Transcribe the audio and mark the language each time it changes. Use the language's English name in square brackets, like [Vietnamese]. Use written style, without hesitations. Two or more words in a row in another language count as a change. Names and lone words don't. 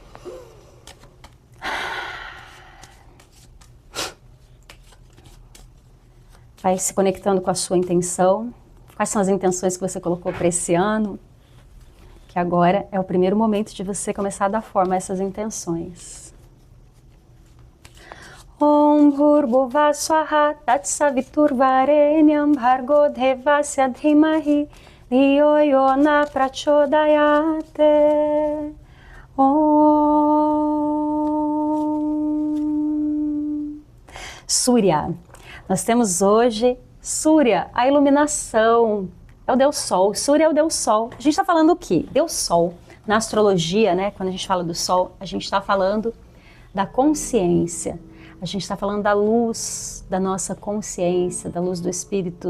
[Portuguese] Vai se conectando com a sua intenção. Quais são as intenções que você colocou para esse ano? Que agora é o primeiro momento de você começar a dar forma a essas intenções. [Sanskrit] Om Bhurbuva Swaha Tatsaviturvarenyam Bhargo Devasya Dhimahi Dhiyo Yona Prachodayate. Om Surya. [Portuguese] Nós temos hoje Surya, a iluminação. É o Deus Sol. Surya é o Deus Sol. A gente está falando o quê? Deus Sol. Na astrologia, né, quando a gente fala do Sol, a gente está falando da consciência. A gente está falando da luz da nossa consciência, da luz do espírito.